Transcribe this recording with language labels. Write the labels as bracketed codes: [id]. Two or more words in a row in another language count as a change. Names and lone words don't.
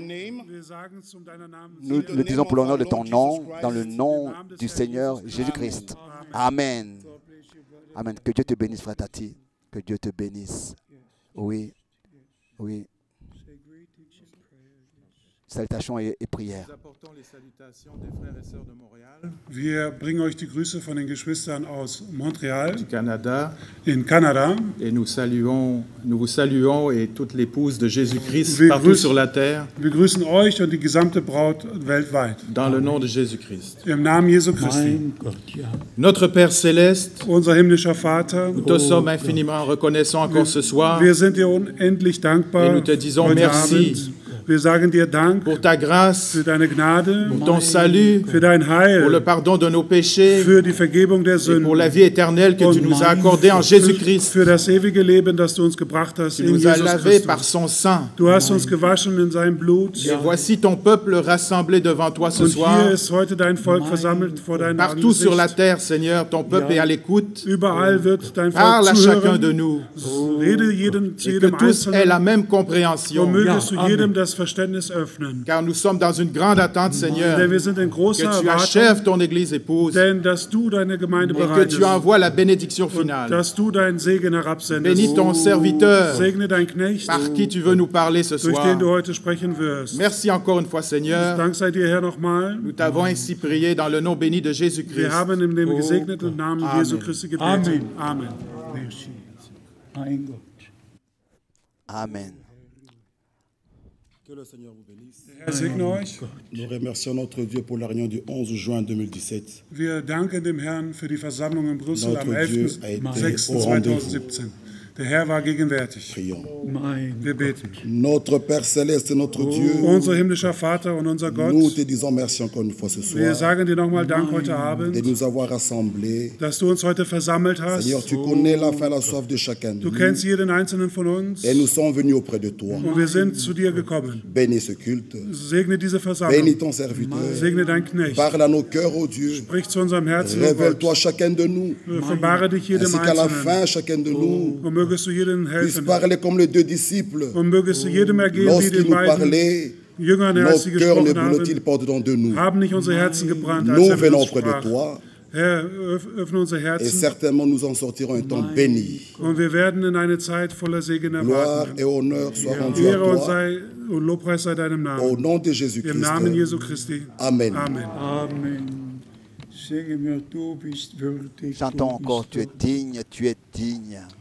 [fr] Nous le disons pour l'honneur de ton nom, dans le nom du Seigneur Jésus-Christ. Amen. Amen. Que Dieu te bénisse, frère Tati. Que Dieu te bénisse. Oui. Oui. Salutations et prières. Nous apportons les salutations des frères et sœurs de Montréal, [de] Wir bringen euch die Grüße von den Geschwistern aus Montréal, [fr] du Canada, [de] in Kanada. [fr] et nous vous saluons et toute l'épouse de Jésus-Christ [de] Wir [fr] partout [de] grüßen- [fr] sur la terre, [de] Wir grüßen euch und die gesamte Braut weltweit. [fr] dans le nom de Jésus-Christ. [de] Im Namen Jesu Christi. Mein Gott, ja. [fr] Notre Père céleste, [de] Unser himmlischer Vater, [fr] nous te sommes infiniment reconnaissants encore ce soir [de] wir sind dir unendlich [fr] et [de] dankbar [fr] nous te disons [de] heute [fr] merci [de] Abend. Wir sagen dir Dank [fr] pour ta grâce, [de] für deine Gnade, [fr] pour ton salut, [de] für dein [fr] pour le [de] Heil, [fr] pardon de nos péchés [de] für die Vergebung der [fr] et pour la [de] Sünden, [fr] vie éternelle que tu nous as accordée en Jésus-Christ. [de] für das ewige Leben, das du uns gebracht hast [fr] Tu [de] in [fr] nous as [de] Jesus [fr] lavés par [de] Christus. [fr] son sang. [de] Du hast uns gewaschen in seinem Blut. [fr] Et voici ton peuple rassemblé devant toi ce [de] Und [fr] soir. [de] hier ist heute dein Volk versammelt vor deinem [fr] Partout sur la [de] Angesicht. [fr] terre, Seigneur, ton peuple est à l'écoute. [de] Überall wird dein [fr] Parle à [de] Volk [fr] chacun de [de] zuhören. [fr] nous. [de] Rede [fr] Et que [de] jedem [fr] tous aient [de] Einzelnen [fr] la même [de] und [fr] compréhension. [de] mögest du Ja, jedem Amen. das Verständnis öffnen. [fr] Car nous sommes dans une grande attente, Seigneur, [de] Denn wir sind in [fr] que [de] großer [fr] tu [de] Erwartung, [fr] achèves ton Église épouse [de] denn dass du deine Gemeinde [fr] et que [de] bereitest [fr] tu envoies la bénédiction [de] und [fr] finale. [de] dass du deinen Segen herabsendest. [fr] Bénis ton serviteur [de] Segne dein Knecht, [fr] par qui tu veux nous parler ce [de] durch [fr] soir. [de] den du heute sprechen wirst. [fr] Merci encore une fois, Seigneur. [de] Dank sei dir, Herr, nochmal. [fr] Nous t'avons ainsi prié dans le nom béni de [de] Wir [fr] Jésus-Christ. [de] haben in dem gesegneten Namen Amen. Jesu Christi gebetet. Amen. Amen. [fr] Merci. [de] Mein Gott. [fr] Amen. Que le Seigneur vous bénisse. [de] Herr segne euch. [fr] Nous remercions notre Dieu pour la réunion du 11 juin 2017. [de] Wir danken dem Herrn für die Versammlung in Brüssel am [fr] Notre Dieu a été [de] 11.06.2017. Der Herr war gegenwärtig. [fr] Prions. [de] Mein Wir beten. [fr] Notre Père Céleste, notre Dieu, [de] Unser himmlischer Vater und unser [fr] nous [de] Gott, [fr] te disons merci encore une fois ce [de] wir [fr] soir [de] sagen dir nochmal Dank heute [fr] de [de] Abend, [fr] nous avoir rassemblés. [de] dass du uns heute versammelt hast. [fr] Seigneur, tu connais la faim, la soif de chacun de [de] Du [fr] nous. [de] kennst jeden einzelnen von uns [fr] Et nous sommes venus auprès de toi. [de] und wir sind zu dir gekommen. [fr] Bénis ce culte. [de] Segne diese [fr] Bénis [de] Versammlung. [fr] ton serviteur. [de] Segne dein Knecht. [fr] Parle à nos cœurs, ô Dieu. [de] Sprich zu unserem Herzen, oh [fr] Révèle-toi [de] Gott. [fr] chacun de nous. [de] Offenbare dich jedem [fr] Ainsi qu'à la [de] Einzelnen. [fr] fin, chacun de nous [de] Und mögest du jedem [fr] puisse [de] helfen. [fr] parler comme les deux disciples. [de] Und mögest du jedem ergehen, wie [fr] Lorsqu'ils [de] den [fr] nous [de] beiden [fr] parlaient, [de] Jüngern, [fr] nos [de] als sie [fr] cœurs ne [de] gesprochen [fr] brûlent-ils [de] haben, [fr] pas au-dedans de nous. [de] haben nicht unsere Herzen gebrannt, als [fr] Nous [de] er mit [fr] venons [de] uns [fr] auprès de [de] sprach. [fr] toi [de] Herr, öffne unser [fr] et [de] Herzen [fr] certainement nous en sortirons un temps béni. [de] und wir werden in eine Zeit voller Segen [fr] Gloire [de] erwarten. [fr] et honneur soient rendus à [de] Ehre und [fr] toi. [de] und Lobpreis sei deinem [fr] Au [de] Namen. [fr] nom de [de] Im [fr] Jésus-Christ. [de] Namen Jesu Christi. Amen. Amen. Amen. Sage mir, du bist würdig. [fr] Chantons [de] du [fr] encore, [de] bist [fr] tu es digne, tu es digne.